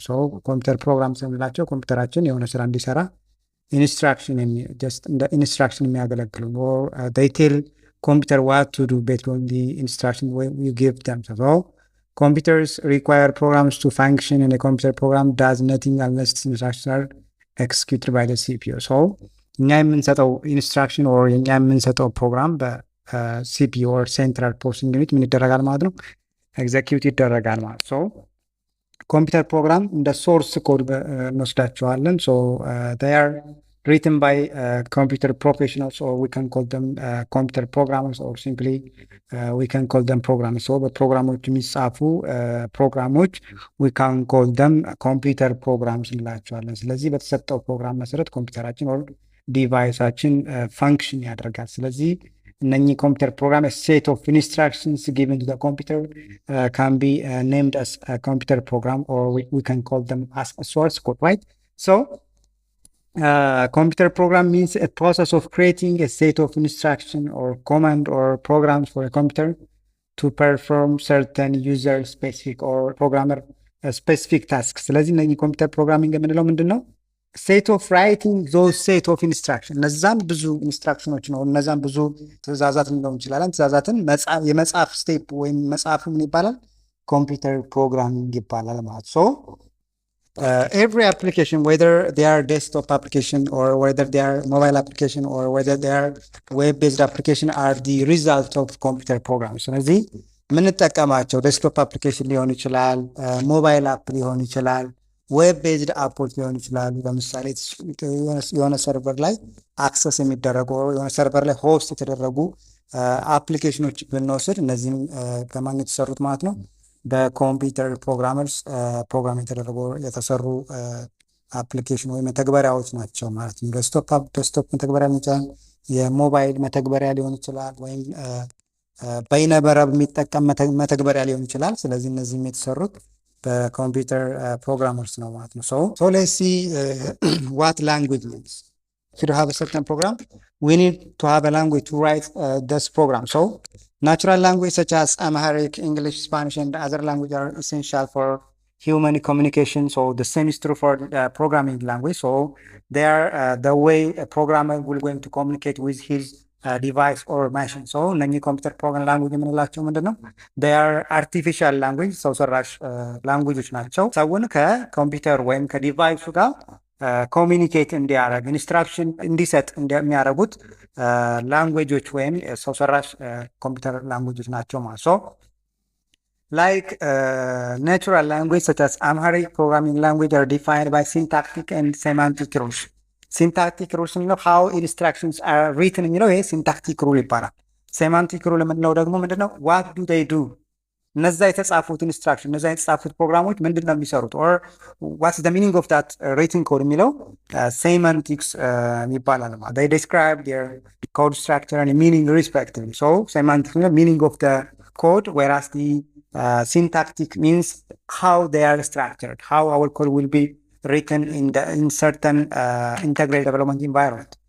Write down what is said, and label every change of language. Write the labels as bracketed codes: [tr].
[en] So computer programs [am] የምንላቸው ኮምፒውተራችን የሆነ ስራ እንዲሰራ ኢንስትራክሽን ጀስት እንደ ኢንስትራክሽን የሚያገለግሉ [en] or they tell computer what to do based on the instruction you give them. So computers require programs to function, and a computer program does nothing unless instructions are executed by the CPU. [am] So እኛ የምንሰጠው ኢንስትራክሽን or እኛ የምንሰጠው ፕሮግራም በሲፒዩ or ሴንትራል ፕሮሰሲንግ ዩኒት ምን ይደረጋል ማለት ነው፣ ኤግዘኪዩት ይደረጋል ማለት ነው። ኮምፒውተር ፕሮግራም እንደ ሶርስ ኮድ እንወስዳቸዋለን። [en] they are written by computer professionals, or we can call them computer programmers, or simply we can call them programmers. So [am] በፕሮግራሞች የሚጻፉ ፕሮግራሞች [en] we can call them computer programs [am] እንላቸዋለን። ስለዚህ በተሰጠው ፕሮግራም መሰረት ኮምፒውተራችን or ዲቫይሳችን ፋንክሽን ያደርጋል። ስለዚህ እነኚህ ኮምፒውተር ፕሮግራም [en] set of instructions given to the computer can be named as a computer program, or we can call them as a source code, right? So computer program means a process of creating a set of instruction or command or programs for a computer to perform certain user specific or programmer specific tasks. [am] ስለዚህ እነኚህ ኮምፒውተር ፕሮግራሚንግ የምንለው ምንድን ነው? [en] ሴት ኦፍ ራይቲንግ ዞዝ ሴት ኦፍ ኢንስትራክሽን፣ [am] እነዛን ብዙ ኢንስትራክሽኖች ነው፣ እነዛን ብዙ ትእዛዛት ልንለው እንችላለን። ትእዛዛትን የመጽሐፍ ስቴፕ ወይም መጽሐፍ ምን ይባላል? ኮምፒውተር ፕሮግራሚንግ ይባላል ማለት [en] ሶ every application, whether they are desktop application or whether they are mobile application or whether they are web-based application, are the result of computer programs. [am] ስለዚህ የምንጠቀማቸው ዴስክቶፕ አፕሊኬሽን ሊሆን ይችላል፣ ሞባይል አፕ ሊሆን ይችላል፣ ዌብ ቤዝድ አፖች ሊሆን ይችላሉ። ለምሳሌ የሆነ ሰርቨር ላይ አክሰስ የሚደረጉ የሆነ ሰርቨር ላይ ሆስት የተደረጉ አፕሊኬሽኖች ብንወስድ እነዚህም በማን የተሰሩት ማለት ነው? በኮምፒውተር ፕሮግራመርስ ፕሮግራም የተሰሩ አፕሊኬሽን ወይም መተግበሪያዎች ናቸው ማለት ነው። ዴስክቶፕ መተግበሪያ ሊሆን ይችላል፣ የሞባይል መተግበሪያ ሊሆን ይችላል፣ ወይም በይነበረብ የሚጠቀም መተግበሪያ ሊሆን ይችላል። ስለዚህ እነዚህም የተሰሩት በኮምፒውተር ፕሮግራመርስ ነው ማለት ነው። [en] So let's see what language means. If you have a certain program, we need to have a language to write this program. So natural language such as Amharic, English, Spanish, and other languages are essential for human communication. So the same is true for programming language. So they are the way a programmer will going to communicate with his device or machine. [am] So እነኚህ ኮምፒውተር ፕሮግራም ላንጉጅ የምንላቸው ምንድን ነው? [en] they are artificial language፣ [am] ሰው ሰራሽ ላንጉጆች ናቸው። ሰውን ከኮምፒውተር ወይም ከዲቫይሱ ጋር ኮሚኒኬት እንዲያደርግ ኢንስትራክሽን እንዲሰጥ የሚያደርጉት ላንጉጆች ወይም ሰው ሰራሽ ኮምፒውተር ላንጉጆች ናቸው ማለት ነው። [en] Like natural language such as Amharic programming language are defined by syntactic and semantic rules. [am] ሲንታክቲክ ሩልስ የሚለው [en] how instructions are written [am] የሚለው ይሄ ሲንታክቲክ ሩል ይባላል። ሴማንቲክ ሩል የምንለው ደግሞ ምንድነው? [en] what do they do፣ [am] እነዛ የተጻፉት ኢንስትራክሽን እነዛ የተጻፉት ፕሮግራሞች ምንድን ነው የሚሰሩት? [en] or what's the meaning of that written code [am] የሚለው ሴማንቲክስ ይባላል ማለት [en] they describe their code structure and meaning respectively. so semantic meaning of the code, whereas the syntactic means how they are structured, how our code will be written in certain integrated development environment.